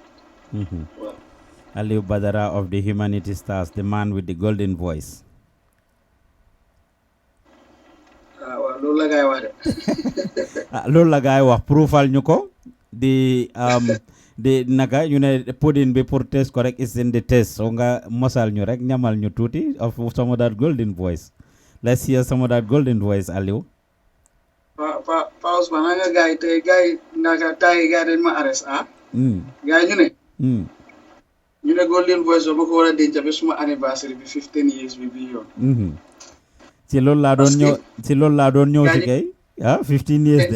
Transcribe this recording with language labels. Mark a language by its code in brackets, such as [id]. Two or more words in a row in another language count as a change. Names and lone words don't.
[wo] Waaw [en] Aliou Badara of the Humanity Stars, the man with the golden voice. [wo] waaw loolu la gaay wax de loolu la gaay wax proofal ñu ko di naga ñu ne pudding bi pour test ko rek [en] is in the test [wo] so nga mosal ñu rek ñamal ñu tuuti [en] of some of that golden voice. Let's hear some of that golden voice, Aliou. [wo] Paus ba nga gaay te gaay naga tay gaay dañ ma arrest gaay ñu ne [en] golden voice [wo] ba ko wara denc ba suma anniversary bi 15 years bi yoon. ci loolu laa doon ñëw ci kay 15 years de